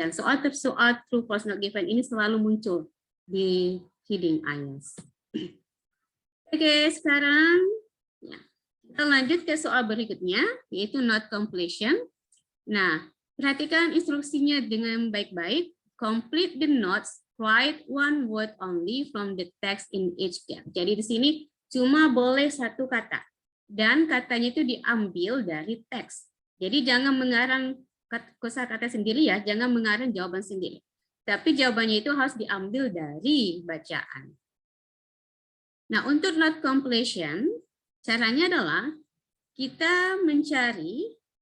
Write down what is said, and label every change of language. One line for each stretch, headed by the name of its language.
Indonesian: Dan soal true, false, not given ini selalu muncul di heading IELTS. Oke, sekarang ya. Kita lanjut ke soal berikutnya, yaitu not completion. Nah, perhatikan instruksinya dengan baik-baik.
English: Complete the notes, write one word only from the text in each gap.
Indonesian: Jadi di sini cuma boleh satu kata. Dan katanya itu diambil dari teks. Jadi jangan mengarang kosakata sendiri ya, jangan mengarang jawaban sendiri. Tapi jawabannya itu harus diambil dari bacaan. Nah, untuk not completion, caranya adalah kita mencari